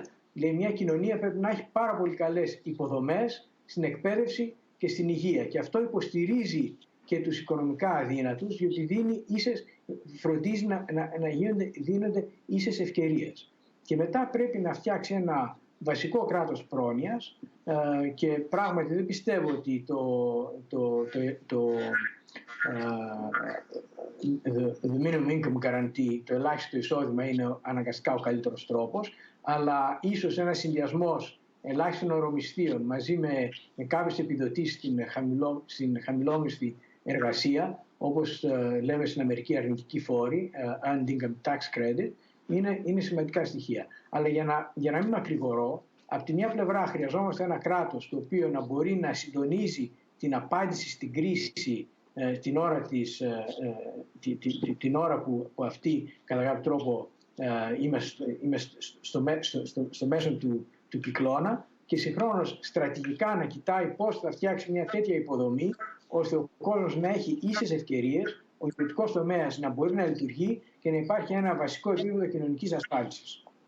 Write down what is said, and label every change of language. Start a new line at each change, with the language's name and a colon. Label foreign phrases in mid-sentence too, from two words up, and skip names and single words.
Greek: Δηλαδή, μια κοινωνία πρέπει να έχει πάρα πολύ καλές υποδομές στην εκπαίδευση και στην υγεία. Και αυτό υποστηρίζει και τους οικονομικά αδύνατους, διότι φροντίζει να δίνονται ίσες ευκαιρίες. Και μετά πρέπει να φτιάξει ένα βασικό κράτος πρόνοιας και πράγματι δεν πιστεύω ότι
English: the minimum income guarantee,
Greek: το ελάχιστο εισόδημα, είναι αναγκαστικά ο καλύτερος τρόπος, αλλά ίσως ένας συνδυασμός ελάχιστων ορομισθείων μαζί με κάποιες επιδοτήσεις στην χαμηλόμισθη εργασία, όπως λέμε στην Αμερική αρνητική φόρη,
English: earned income tax credit,
Greek: είναι σημαντικά στοιχεία. Αλλά για να μην μακρηγορώ, από τη μια πλευρά χρειαζόμαστε ένα κράτος το οποίο να μπορεί να συντονίζει την απάντηση στην κρίση την ώρα που αυτή κατά κάποιο τρόπο είμαστε στο μέσο του κυκλώνα, και συγχρόνως στρατηγικά να κοιτάει πώς θα φτιάξει μια τέτοια υποδομή ώστε ο κόσμος να έχει ίσες ευκαιρίες, ο ιδιωτικός τομέας να μπορεί να λειτουργεί και να υπάρχει ένα βασικό επίπεδο κοινωνικής ασφάλισης.